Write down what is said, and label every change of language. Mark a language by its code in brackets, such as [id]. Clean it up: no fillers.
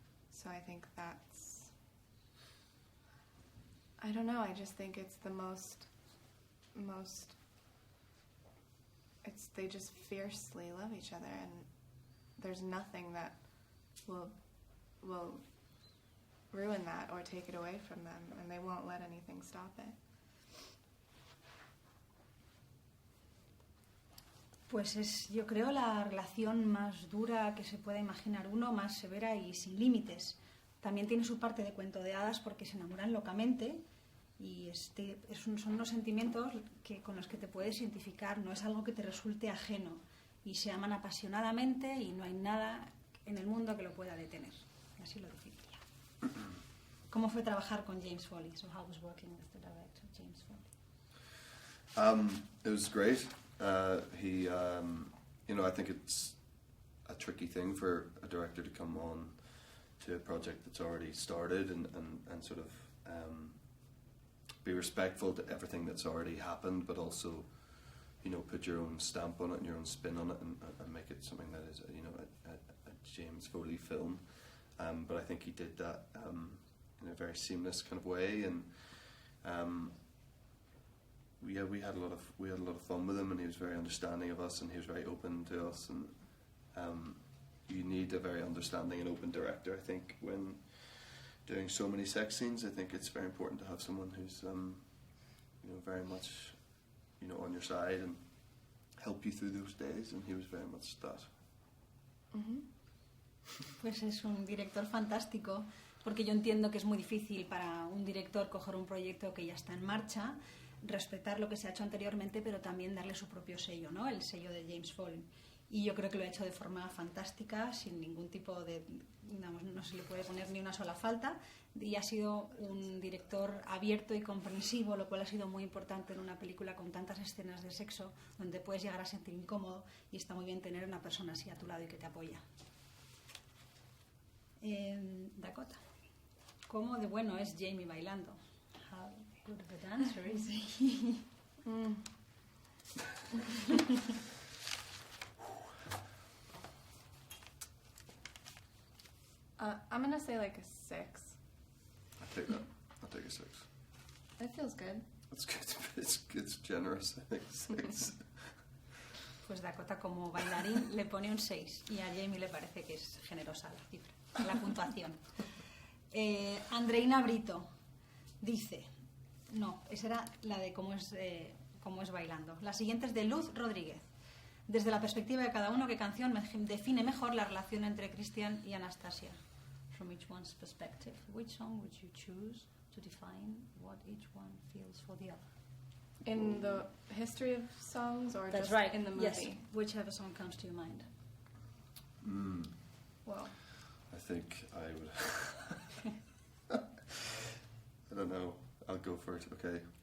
[en] So I think that's, I don't know, I just think it's the most they just fiercely love each other, and there's nothing that will ruin that or take it away from them, and they won't let anything stop it. [es] Pues es, yo creo, la relación más dura que se pueda imaginar uno, más severa y sin límites. También tiene su parte de cuento de hadas porque se enamoran locamente y son unos sentimientos con los que te puedes identificar, no es algo que te resulte ajeno, y se aman apasionadamente y no hay nada en el mundo que lo pueda detener. Así lo definiría. ¿Cómo fue trabajar con James Foley? [en] So how was working with the director, James Foley? It was great. He, I think it's a tricky thing for a director to come on to a project that's already started and sort of be respectful to everything that's already happened, but also, put your own stamp on it and your own spin on it and make it something that is, a James Foley film. But I think he did that in a very seamless kind of way, and we had a lot of fun with him, and he was very understanding of us, and he was very open to us, and you need a very understanding and open director, I think, when doing so many sex scenes. I think it's very important to have someone who's very much on your side and help you through those days, and he was very much that. Mm-hmm. [es] Pues es un director fantástico, porque yo entiendo que es muy difícil para un director coger un proyecto que ya está en marcha, respetar lo que se ha hecho anteriormente, pero también darle su propio sello, ¿no? El sello de James Foley. Y yo creo que lo ha hecho de forma fantástica, sin ningún tipo de... no se le puede poner ni una sola falta, y ha sido un director abierto y comprensivo, lo cual ha sido muy importante en una película con tantas escenas de sexo, donde puedes llegar a sentir incómodo, y está muy bien tener una persona así a tu lado y que te apoya. Dakota, ¿cómo de bueno es Jamie bailando? [en] How good of a dancer is he? I'm gonna say like a 6. I'll take that. I'll take a 6. That feels good. That's good. It's generous, I think. 6. [es] Pues Dakota, como bailarín, le pone un 6, y a Jamie le parece que es generosa la cifra, la puntuación. Andreina Brito dice, no, esa era la de cómo es bailando. La siguiente es de Luz Rodríguez. Desde la perspectiva de cada uno, ¿qué canción define mejor la relación entre Christian y Anastasia? [en] From each one's perspective, which song would you choose to define what each one feels for the other? In the history of songs, or That's just right. in the movie? Yes, whichever song comes to your mind. Well, I think I would... I don't know. I'll go for it. Okay.